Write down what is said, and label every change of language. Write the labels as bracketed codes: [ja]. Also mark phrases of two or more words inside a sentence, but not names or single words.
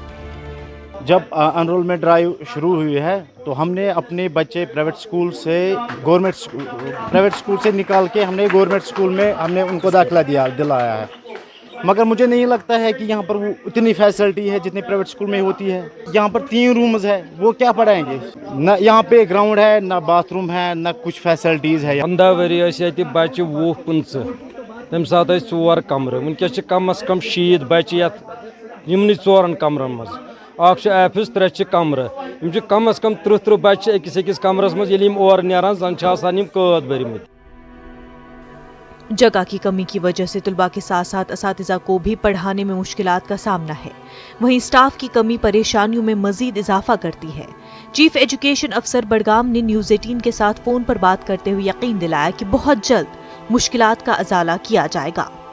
[ur] जब [en] enrollment drive [ur] شروع ہوئی ہے تو ہم نے اپنے بچے [en] private school [ur] سے نکال کے ہم نے [en] government school [ur] میں ہم نے ان کو داخلہ دلایا ہے، مگر مجھے نہیں لگتا ہے کہ یہاں پر وہ اتنی فیسلٹی ہے جتنی [en] private school [ur] میں ہوتی ہے. یہاں پر 3 رومز ہے، وہ کیا پڑھائیں گے؟ نہ یہاں پے گراؤنڈ ہے، نہ باتھ روم ہے، نہ کچھ فیسلٹیز ہے. [ks] 15 वरी बच्चे 20-25 तम सात 4 कमर, वनकस [ur] کم از کم [ks] 60 बच्चे यमन 4 कमरन मज। एफिस 3 कमर, [ur] کم از کم [ks] 30 बच्चे अकिस कमरस मज और नारान जन कैद भरमत। [ur] جگہ کی کمی کی وجہ سے طلبہ کے ساتھ ساتھ اساتذہ کو بھی پڑھانے میں مشکلات کا سامنا ہے. وہیں اسٹاف کی کمی پریشانیوں میں مزید اضافہ کرتی ہے. [en] Chief Education Officer [ur] بڈگام نے نیوز 18 کے ساتھ فون پر بات کرتے ہوئے یقین دلایا کہ بہت جلد مشکلات کا ازالہ کیا جائے گا.